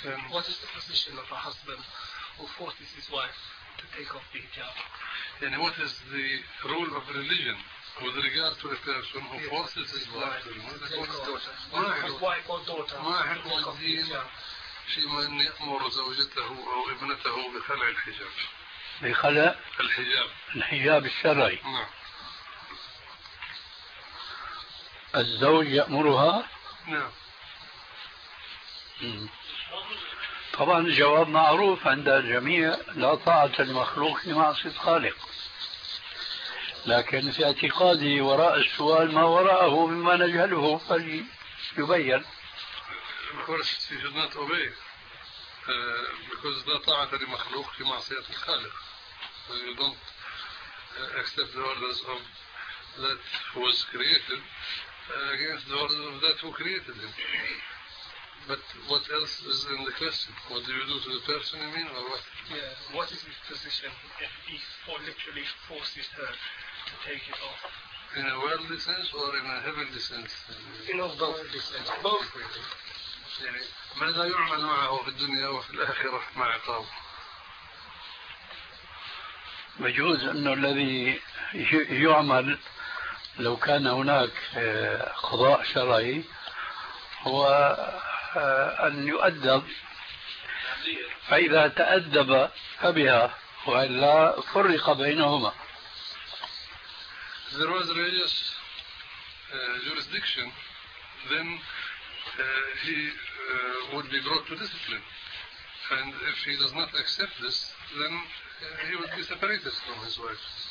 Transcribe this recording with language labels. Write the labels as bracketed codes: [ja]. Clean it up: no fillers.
[en] What is the position of a husband who forces his wife to take off the hijab? And what is the role of religion with regard to a person who forces his wife to take off the hijab? His wife or daughter. [ar] ما حكم الدين فيما أن يأمر زوجته أو ابنته بخلع الحجاب؟ بخلع الحجاب. الحجاب الشرعي. نعم. الزوج يأمرها. نعم. طبعا الجواب معروف عند الجميع، لا طاعة المخلوق في معصية الخالق. لكن في اعتقادي وراء السؤال ما وراءه مما نجهله فليبين. [en] Of course you should not obey because [ar] لا طاعة لمخلوق في معصية الخالق. [en] You don't accept the orders of that who was created against the orders of that who created him. But what else is in the question? What do you do to the person, you mean, or what? Yeah, what is his position if he literally forces her to take it off? In a worldly sense or in a heavenly sense? In a worldly sense. Both, really. [ar] ماذا يعمل معه في الدنيا وفي الآخرة مع عقابه؟ يجوز أنه الذي يعمل لو كان هناك قضاء شرعي هو أن يؤدب، فإذا تأدب فبها وإلا فرق بينهما. [en] There was religious jurisdiction, then he would be brought to discipline. And if he does not accept this, then he would be separated from his wife.